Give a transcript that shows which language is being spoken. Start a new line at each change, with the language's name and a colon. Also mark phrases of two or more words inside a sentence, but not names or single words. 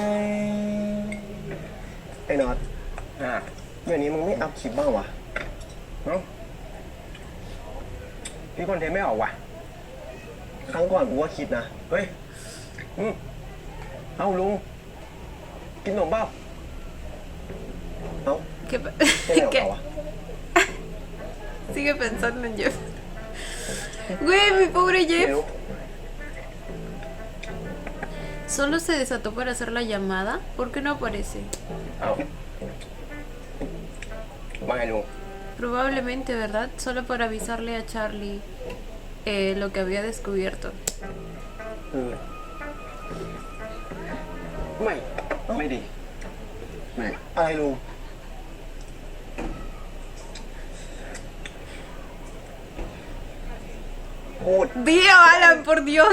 Thai: ไอ้น็อตอย่างนี้มึงไม่อัพคลิปบ้างวะเนาะพี่คอนเทนต์ไม่ออกว่ะ ครั้งก่อนกูว่าคิดนะ เฮ้ยเอาลุง กินขนมเปล่าเอา
Spanish: ¿Qué?
Thai: ไม่ได้เอาวะ
Spanish: Sigue pensando en Jeff. Güey, mi pobre
Thai: เร็ว
Spanish: Jeff. ¿Solo se desató para hacer la llamada? ¿Por qué no aparece?
Thai: เอาว่าไงลุง
Spanish: Probablemente, ¿verdad? Solo para avisarle a Charlie lo que había descubierto.
Thai: ไม่ดี ไม่ อะไรลุง พูด
Spanish: ¡Dilo, Alan, por Dios!